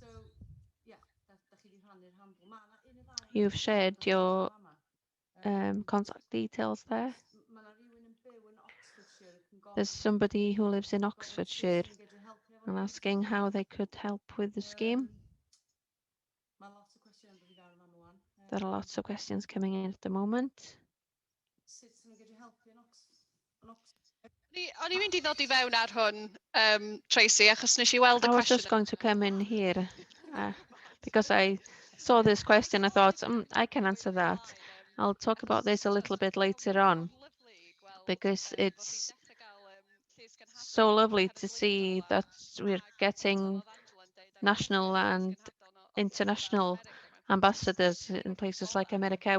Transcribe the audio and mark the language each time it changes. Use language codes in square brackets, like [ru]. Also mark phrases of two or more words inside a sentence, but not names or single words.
[en] You've shared your contact details there. There's somebody who lives in Oxfordshire and asking how they could help with the scheme. There are lots of questions coming in at the moment. [cy] O'n i mynd i ddod i fewn ar hwn, Tracy, achos nes i weld y [en] I was [cy] cwestiwn. [en] just going to come in here because I saw this question. I thought, I can answer that. I'll talk about this a little bit later on because it's so lovely to see that we're getting national and international ambassadors in places like America.